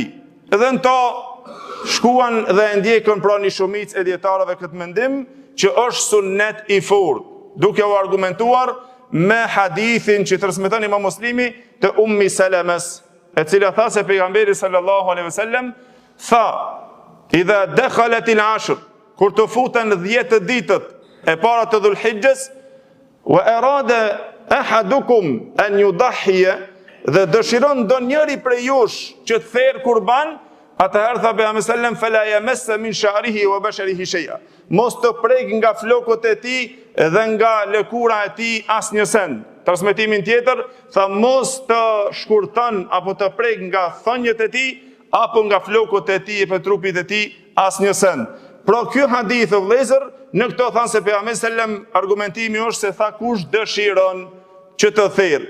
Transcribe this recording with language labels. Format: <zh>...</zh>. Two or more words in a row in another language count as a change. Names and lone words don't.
<sq>Edhe në to shkuan dhe ndjekën pra një shumicë e dietarëve këtë mendim që është sunnet i fortë, duke u argumentuar me hadithin që transmeton Imam Muslimi të Ummi Salames, e cila tha se pejgamberi</sq> <ar>صلى الله عليه وسلم</ar> <sq>tha:</sq> <ar>"إذا دخلت العشر",</ar> <sq>kur të futen 10 ditët e para të Dhulhijhes,</sq> <ar>"وأراد أحدكم أن يضحي",</ar> <sq>dhe dëshiron ndonjëri prej jush që të therr kurban, atëherë tha pejgamberi</sq> <ar>صلى الله عليه وسلم: "فلا يمس من شعره وبشره شيئا",</ar> <sq>mos të prek nga flokët e tij dhe nga lëkura e tij asnjë send. transmetimin tjetër, tha mos të shkurton apo të prek nga thënjet e tij apo nga flokët e tij e trupit e tij asnjë send. Pra ky hadith o vëllezër, në këto thanë se pejgamberi sallam argumentimi është se tha kush dëshiron që të therr.</sq>